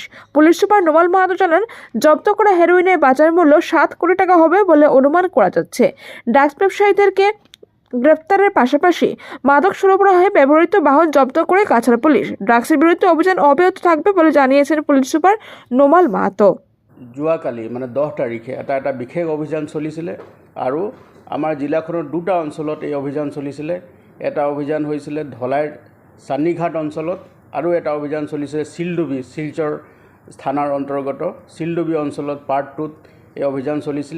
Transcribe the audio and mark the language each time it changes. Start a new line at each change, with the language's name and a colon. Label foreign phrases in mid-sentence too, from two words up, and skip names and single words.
Bangla: পুলিশ সুপার নোমাল মাহাতো জানান, জব্দ করা হেরোইনের বাজার মূল্য 7 কোটি টাকা হবে বলে অনুমান করা যাচ্ছে। ড্রাগস ব্যবসায়ীদেরকে গ্রেফতারের পাশাপাশি মাদক সরবরাহে ব্যবহৃত বাহন জব্দ করে কাছাড় পুলিশ। ড্রাগসের বিরুদ্ধে অভিযান অব্যাহত থাকবে বলে জানিয়েছেন পুলিশ সুপার নোমাল মাহাতো।
Assamese: যোৱাকালি 10 তাৰিখে এটা বিশেষ অভিযান চলিছিলে আৰু আমাৰ জিলাখনৰ 2টা অঞ্চলত এই অভিযান চলিছিলে। এটা অভিযান হৈছিলে ধলাইৰ চান্নিঘাট অঞ্চলত আৰু এটা অভিযান চলিছিলে শিলডুবি শিলচৰ থানাৰ অন্তৰ্গত শিলডুবি অঞ্চলত পাৰ্ট 2ত এই অভিযান চলিছিলে।